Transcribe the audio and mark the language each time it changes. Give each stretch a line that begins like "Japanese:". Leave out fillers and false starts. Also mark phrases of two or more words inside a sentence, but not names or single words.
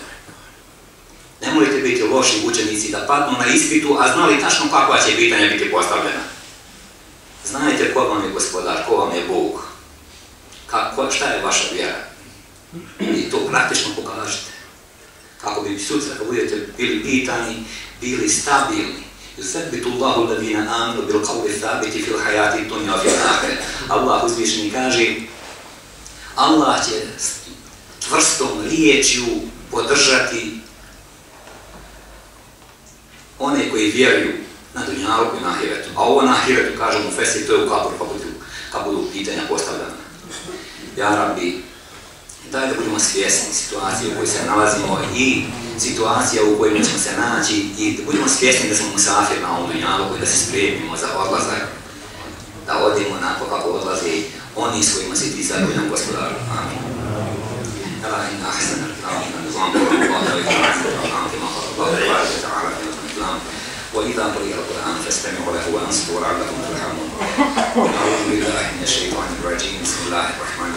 Bosnian: Nemojte biti loši učenici da padnu na ispitu, a znali tačno kakva će pitanja biti postavljena. Znajte ko vam je gospodar, ko vam je Bog, šta je vaša vjera. I to praktično pokažete. Kako bi sutra, kad budete bili pitani, bili stabilni.
Arabic: يثبت الله الذين آمنوا بالقول الثابت في الحياة الدنيا وفي الآخرة.
Bosnian: Allah uzvišeni kaže, Allah će čvrstom riječju podržati one koji vjeruju na dunjaluku i na ahiretu. A ovo na ahiretu, kažemo u festi, to je u kaburu, kad budu pitanja postavljena.
Arabic: يا ربي,
Bosnian: daj da budemo svjesni situacije u kojoj se nalazimo i situacija u kojoj ćemo se naći i da budemo svjesni da smo musafir na ovom dunjaluku i da se spremimo za odlazak, da odemo onako kako odlaze oni s kojima si ti zadovoljan gospodaru.
Arabic: Amin. ألا إن أحسن وإذا قرئ القرآن فاستمعوا له وأنصتوا لعلكم ترحمون. أعوذ بالله من الشيطان الرجيم. بسم الله الرحمن الرحيم.